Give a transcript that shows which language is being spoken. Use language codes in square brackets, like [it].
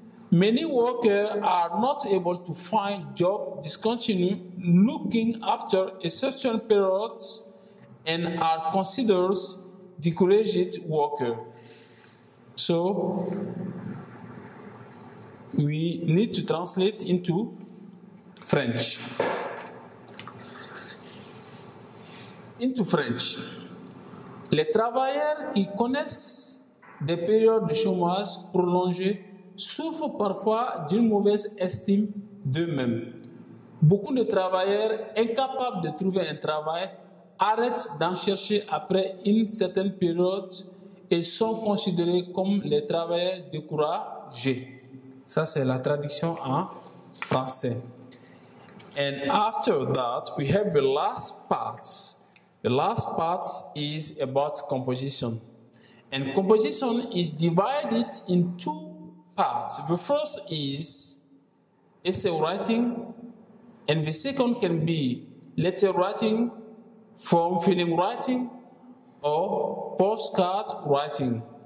[en] Many workers are not able to find jobs, discontinue looking after a certain period, and are considered discouraged workers. So, we need to translate into French. Into French. [fr] Les travailleurs qui connaissent des périodes de chômage prolongées souffrent parfois d'une mauvaise estime d'eux-mêmes. Beaucoup de travailleurs incapables de trouver un travail arrêtent d'en chercher après une certaine période et sont considérés comme les travailleurs découragés. Ça, c'est la traduction en français. [en] And after that, we have the last part. The last part is about composition. And composition is divided in two parts. The first is essay writing, and the second can be letter writing, form filling writing, or postcard writing.